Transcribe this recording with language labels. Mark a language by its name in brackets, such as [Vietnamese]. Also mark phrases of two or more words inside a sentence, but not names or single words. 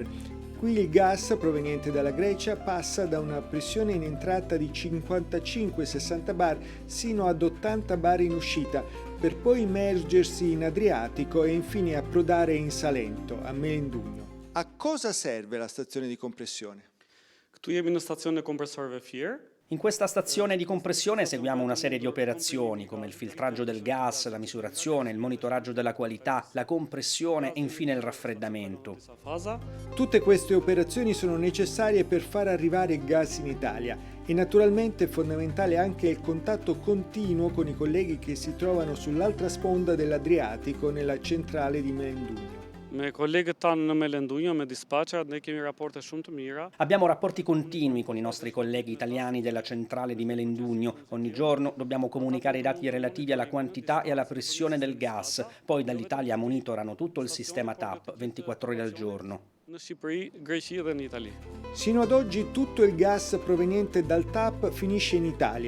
[Italian] Qui il gas proveniente dalla Grecia passa da una pressione in entrata di 55-60 bar sino ad 80 bar in uscita, per poi immergersi in Adriatico e infine approdare in Salento, a Melendugno. A cosa serve la stazione di compressione? [Albanian] Tu jemi në stacion e kompresorëve Fier. [Italian] In questa stazione di compressione eseguiamo una serie di operazioni come il filtraggio del gas, la misurazione, il monitoraggio della qualità, la compressione e infine il raffreddamento. Tutte queste operazioni sono necessarie per far arrivare il gas in Italia e naturalmente è fondamentale anche il contatto continuo con i colleghi che si trovano sull'altra sponda dell'Adriatico nella centrale di Melendugno. [Albanian] Me kolegët tanë në Melendugno, me dispatcherat, ne kemi rapporte shumë të mira. [Italian] Abbiamo rapporti continui con i nostri colleghi italiani della centrale di Melendugno. Ogni giorno dobbiamo comunicare i dati relativi alla quantità e alla pressione del gas. Poi dall'Italia monitorano tutto il sistema TAP 24 ore al giorno. [Albanian] Në Shqipëri, Greqi dhe në Itali. [Italian] Sino ad oggi tutto il gas proveniente dal TAP finisce in Italia.